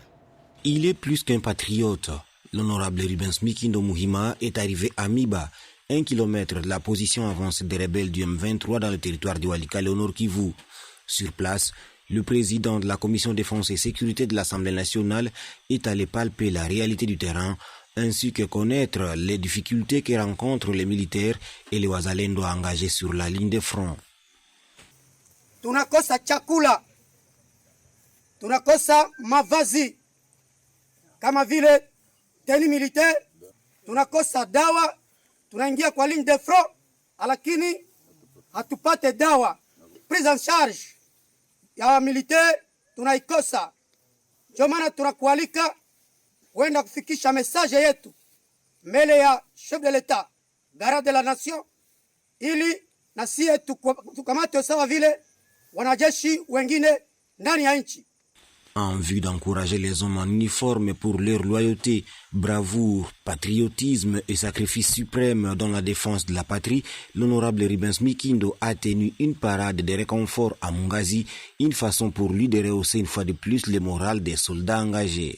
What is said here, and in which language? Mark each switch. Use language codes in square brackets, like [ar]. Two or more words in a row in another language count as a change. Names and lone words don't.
[fr] Il est plus qu'un patriote. L'honorable Rubens Mikondo Muhima est arrivé à Miba, 1 kilomètre de la position avancée des rebelles du M23 dans le territoire du Walikale au Nord Kivu. Sur place, le président de la Commission défense et sécurité de l'Assemblée nationale est allé palper la réalité du terrain ainsi que connaître les difficultés que rencontrent les militaires et les wazalendo engagés sur la ligne de front. [sw] Tunakosa chakula, tunakosa mavazi kama vile [fr] teni militaire, [sw] tunakosa dawa, tunaingia kwa [fr] ligne de front [sw] lakini hatupate dawa. [fr] Prise en charge ya militaire tunaikosa. [sw] Ndio maana tunakualika wenda kufikisha message yetu mbele ya [fr] chef de l'État, garant de la nation, [sw] ili na sie tukamate sawa vile wanajeshi wengine ndani ya nchi. [fr] En vue d'encourager les hommes en uniforme pour leur loyauté, bravoure, patriotisme et sacrifice suprême dans la défense de la patrie, l'honorable Rubens Mikondo a tenu une parade de réconfort à Mungazi, une façon pour lui de rehausser une fois de plus le moral des soldats engagés.